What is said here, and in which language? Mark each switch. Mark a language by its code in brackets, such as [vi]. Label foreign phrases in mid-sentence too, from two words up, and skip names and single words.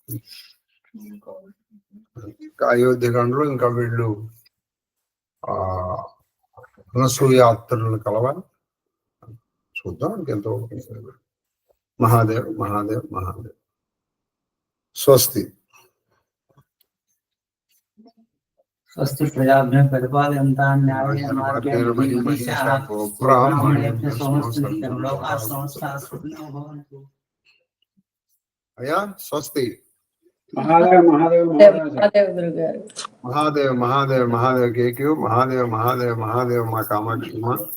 [te] అయోధ్యకాండలో ఇంకా వీళ్ళు అనసూయాత్రులను కలవాలి, చూద్దాం ఇంకెంతో. మహాదేవ్ మహాదేవ్ మహాదేవ్. స్వస్తి. [sa] స్వస్తి ప్రజాభ్యం పరిపాలయంతాం న్యాయేన మార్గేణ బ్రాహ్మణేభ్యః సమస్తం లోకాః సమస్తాః సుఖినో భవంతు. [te] అయ్యా స్వస్తి. మహాదేవ్ మహాదేవ్ మహాదేవ్ గురువు గారు. మహాదేవ్ మహాదేవ్ మహాదేవ్ కేక్యూ మహాదేవ్ మహాదేవ్ మహాదేవ్ మా కామాక్షి మా